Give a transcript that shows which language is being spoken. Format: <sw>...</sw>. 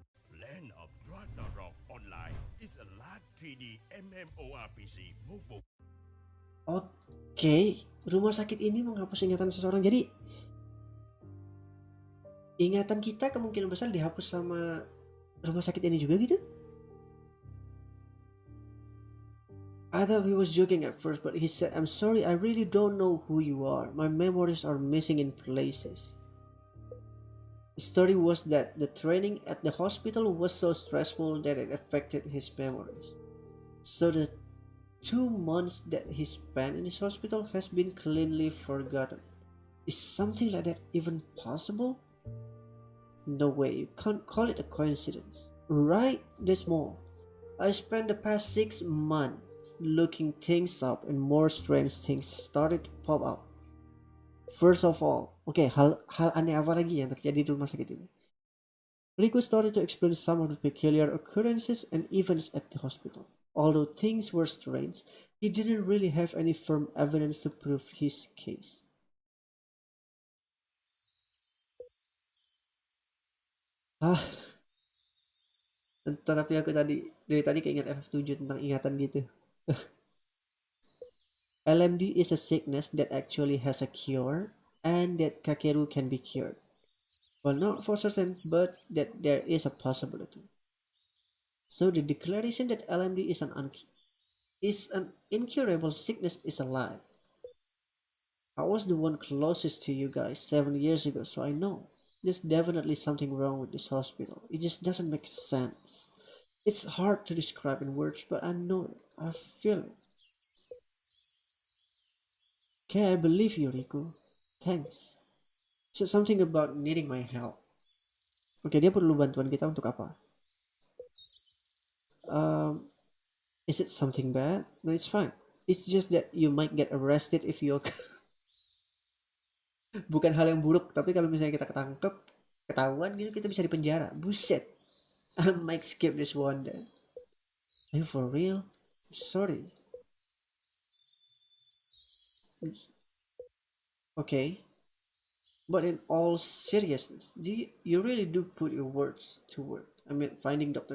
<en>Land of Ragnarok Online is a large 3D MMORPG mobile.</en> <id>Oke, rumah sakit ini menghapus ingatan seseorang. Jadi ingatan kita kemungkinan besar dihapus sama rumah sakit ini juga gitu?</id> <en>I thought he was joking at first, but he said, "I'm sorry, I really don't know who you are. My memories are missing in places." The story was that the training at the hospital was so stressful that it affected his memories. So the 2 months that he spent in this hospital has been cleanly forgotten. Is something like that even possible? No way, you can't call it a coincidence. Right? There's more. I spent the past 6 months looking things up and more strange things started to pop up. First of all,</en> <id>hal aneh apa lagi yang terjadi di rumah sakit ini?</id> <en>Riku started to explain some of the peculiar occurrences and events at the hospital. Although things were strange, he didn't really have any firm evidence to prove his case.</en> <id>Tetapi aku dari tadi keinget FF7 tentang ingatan gitu.</id> <en>LMD is a sickness that actually has a cure, and that Kakeru can be cured. Well, not for certain, but that there is a possibility. So the declaration that LMD is an incurable sickness is a lie. I was the one closest to you guys 7 years ago, so I know. There's definitely something wrong with this hospital. It just doesn't make sense. It's hard to describe in words, but I know it. I feel it. Okay, I believe you, Riku. Thanks. Said something about needing my help.</en> <id>Oke, dia perlu bantuan kita untuk apa?</id> <en>Is it something bad? No, it's fine. It's just that you might get arrested if you</en> <id>bukan hal yang buruk, tapi kalau misalnya kita ketangkep, Ketahuan gitu kita bisa di penjara. Buset.</id> <en>I might skip this one then. Are you for real? Sorry. Okay. But in all seriousness, you really do put your words to work? I mean, finding Dr.</en>